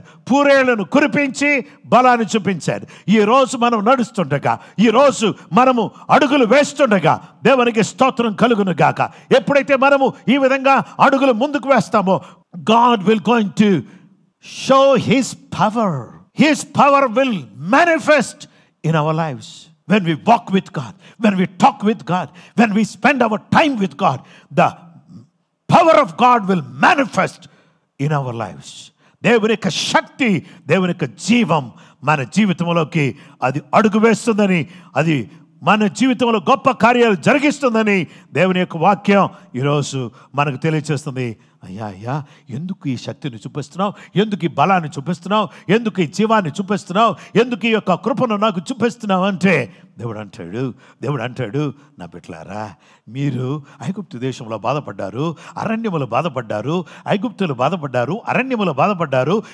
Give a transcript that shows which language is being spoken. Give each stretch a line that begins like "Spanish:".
Telugu: పూరేళ్లను కురిపించి బలాన్ని చూపించాడు. ఈరోజు మనం నడుస్తుండగా, ఈరోజు మనము అడుగులు వేస్తుండగా దేవునికి స్తోత్రం కలుగును గాక. ఎప్పుడైతే మనము ఈ విధంగా అడుగులు ముందుకు వేస్తామో,
English: God will going to show His power. His power will manifest in our lives. When we walk with God, when we talk with God, when we spend our time with God, the power of God will manifest in our lives.
Telugu: దేవుని యొక్క శక్తి, దేవుని యొక్క జీవం మన జీవితంలోకి అది అడుగు వేస్తుందని, అది మన జీవితంలో గొప్ప కార్యాలు జరిగిస్తుందని దేవుని యొక్క వాక్యం ఈరోజు మనకు తెలియచేస్తుంది. అయ్యా ఎందుకు ఈ శక్తిని చూపిస్తున్నావు, ఎందుకు ఈ బలాన్ని చూపిస్తున్నావు, ఎందుకు ఈ జీవాన్ని చూపిస్తున్నావు, ఎందుకు ఈ యొక్క కృపను నాకు చూపిస్తున్నావు అంటే దేవుడు అంటాడు నా బిడ్డలారా, మీరు ఐగుప్తు దేశంలో బాధపడ్డారు, అరణ్యములో బాధపడ్డారు, ఐగుప్తులు బాధపడ్డారు, అరణ్యములో బాధపడ్డారు.